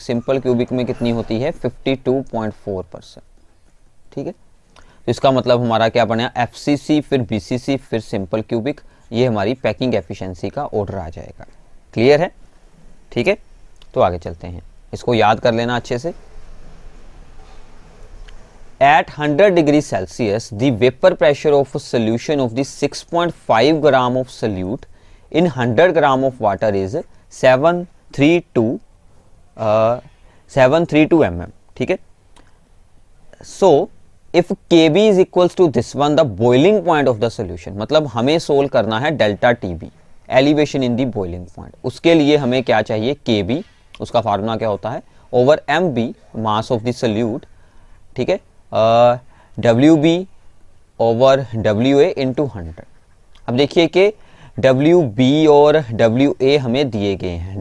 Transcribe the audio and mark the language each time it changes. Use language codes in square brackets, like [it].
[hi] Simple cubic में कितनी होती है, 52.4%। ठीक है, तो इसका मतलब हमारा क्या बना, FCC फिर BCC फिर सिंपल क्यूबिक, ये हमारी पैकिंग एफिशिएंसी का ऑर्डर आ जाएगा। क्लियर है, ठीक है। तो आगे चलते हैं, इसको याद कर लेना अच्छे से। [en] At 100 degree Celsius, the vapor pressure of a solution of the 6.5 gram of solute in 100 gram of water is 732 mm. [hi] ठीक है, [en] so if Kb is equals to this one, the boiling point of the solution, [hi] मतलब हमें solve करना है delta TB, elevation in the boiling point. उसके लिए हमें क्या चाहिए, Kb, उसका फार्मूला क्या होता है, over MB mass of the solute. ठीक है, WB ओवर WA इंटू 100। अब देखिए कि WB और WA हमें दिए गए हैं।